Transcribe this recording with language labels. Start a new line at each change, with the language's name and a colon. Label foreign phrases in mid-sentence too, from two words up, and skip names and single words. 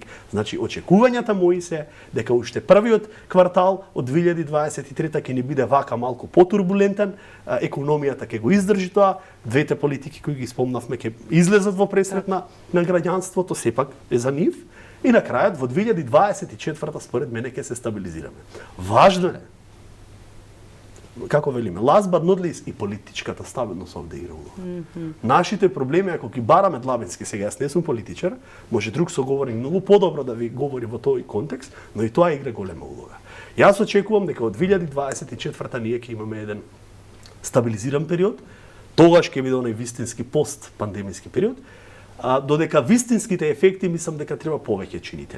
Macedonian: Значи, очекувањата мои се дека уште првиот квартал од 2023 ќе ни биде вака малку потурбулентен, економијата ќе го издржи тоа, двете политики кои ги спомнавме ќе излезат во пресрет на граѓанството, сепак е за нив, и на крајот во 2024 според мене ќе се стабилизираме. Важно е како велиме,
English: last but not least,
Macedonian: и политичката стабилност овде игра улога. Нашите проблеми, ако ги бараме длабински, сега јас не сум политичар, може друг соговорник многу подобро да ви говори во тој контекст, но и тоа игра голема улога. Јас очекувам дека од 2024 ние ќе имаме еден стабилизиран период, тогаш ќе биде онај вистински пост-пандемиски период, додека вистинските ефекти мислам дека треба повеќе чинители.